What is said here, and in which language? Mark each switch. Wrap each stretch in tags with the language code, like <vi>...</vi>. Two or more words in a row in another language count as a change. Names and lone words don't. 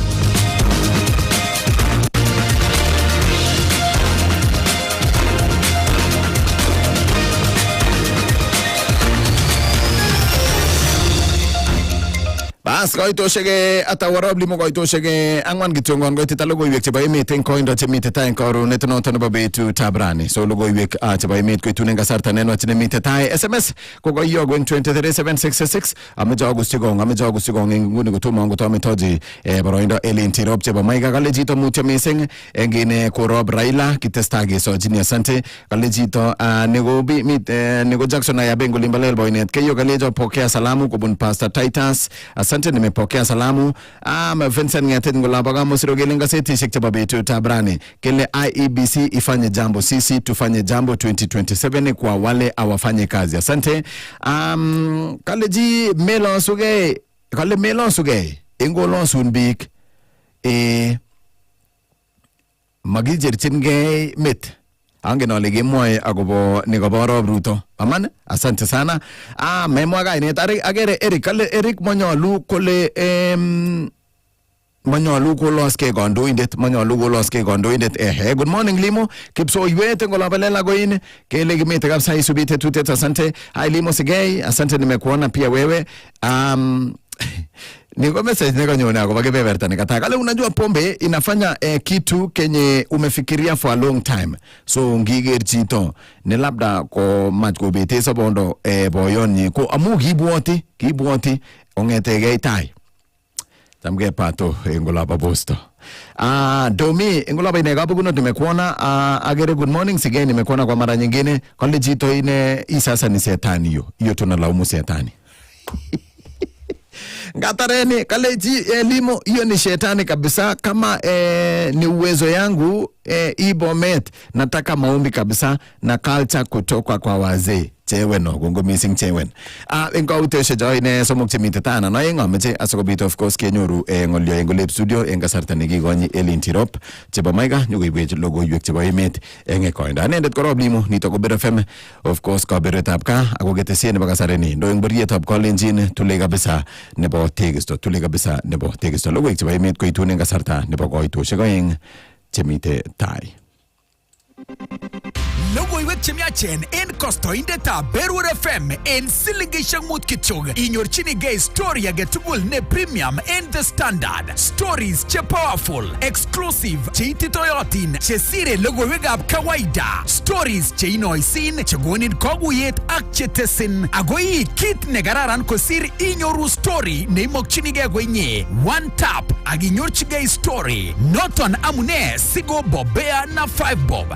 <kln>Bas koitoshege atawarob limo koitoshege angwan kitongon koitita logoiwek chebo emet eng koindo chemite tai eng korunet noto nebo betutab rani so logoiwek chebo emet koitune kasarta nenwach nemite tai SMS ko koiyogu eng 23766 ameche agusigong eng nguni kotomo ngotometoji boroindo Elinti Rob chebo Maiga kale chito mutyo mising eng ine korob Raila kitesta kesojini asante kale chito nego Jackson Ayabengo limbalel boynet keyo kalejo</kln> <sw>pokea salamu</sw> <kln>kobun Pastor Titus</kln> <sw>asante nimepokea salamu</sw> <kln>Vincent Ngatet ngolaba kama sirogele ngasetishek chebo betutab rani kele</kln> <sw>IEBC ifanye jambo sisi tufanye jambo 2027 kwa wale awafanye kazi asante</sw> <kln>kale melon suge engolon sunbik magijerchingei mit angen ale kemwoe akobo nekoborob Ruto aman</kln> <sw>asante sana</sw> <kln>memwa kainet agere Eric kale Eric manyalu kole manyalu koloske kandoindet</kln> <en>good morning</en> <kln>Limo kipsoiwet ngolabelela koin kele kimete kabisa isubite tutet asante hai Limo sigei</kln> <sw>asante nimekuona pia wewe niko message nikanyona</sw> <kln>akoba kebeberta</kln> <sw>nikataka kale unajua pombe inafanya kitu kenye umefikiria</sw> <en>for a long time so</en> <kln>ngiger chito ne labda ko mach ko bete sabondo boyonyi ko amu kibwoti ongetege tai tamge pato engolaba bosto domi engolaba inega buguno nimekuona agere</kln> <en>good morning</en> <kln>sigeni</kln> <sw>nimekuona kwa mara nyingine</sw> <kln>kale chito ine isasa</kln> <sw>ni setani hiyo tunalaumu setani</sw> <kln>Ngatareni kaleji Limo</kln> <sw>hiyo ni shetani kabisa kama ni uwezo yangu Ibomet nataka maombi kabisa na culture kutoka kwa wazee</sw> <kln>chewen no kongo missing chewen en kautoshe joy ne somok chemite tana no en amache asikobit</kln> <en>of course</en> <kln>kenyoru ngolyo en golep studio en kasarta nekikonyi Elin Tirop chebo Maiga nyokoibwech logoiwek chebo emet en koindo anendet korob Limo nito ko Berur FM</kln> <en>of course</en> <kln>kaberetab ka ako ketesiet nebo kasareni ndo en borietab kolenjin tule kabisa nebo tekisto logoiwek chebo emet koitun en kasarta nebo koitoshek oeng chemite tai. Logoiwek chemiachen en kostoindetab Berur FM en silingishek mut kityok. Inyorchinigei story agetugul ne premium en The Standard. Stories che</kln> <en>powerful, exclusive,</en> <kln>che ititoyotin, che sire logoiwekab kawaida. Stories che inoisin, che gonin koguyet ak che tesin. Agoi kit ne kararan kosir inyoru story ne imokchinigei kwenye.</kln> <en>One tap</en> <kln>ak inyorchigei story. Noton amune sigo bobea na 5 bob.</kln>